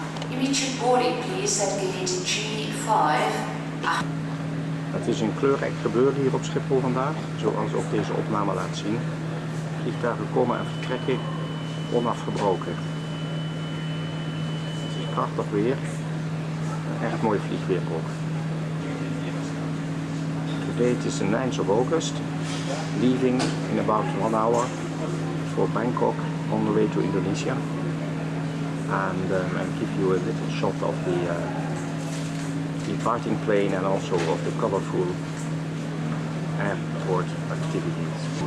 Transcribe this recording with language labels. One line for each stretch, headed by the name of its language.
English: Immediate boarding please at gate G5.
Dutch: Het is een kleurrijk gebeuren hier op Schiphol vandaag, zoals ook deze opname laat zien. Vliegtuigen komen en vertrekken onafgebroken. Het is prachtig weer. Een echt mooi vliegweer ook.
English: Today it is the 9th of August, leaving in about 1 hour for Bangkok on the way to Indonesia. And I'll give you a little shot of the departing plane and also of the colorful airport activities.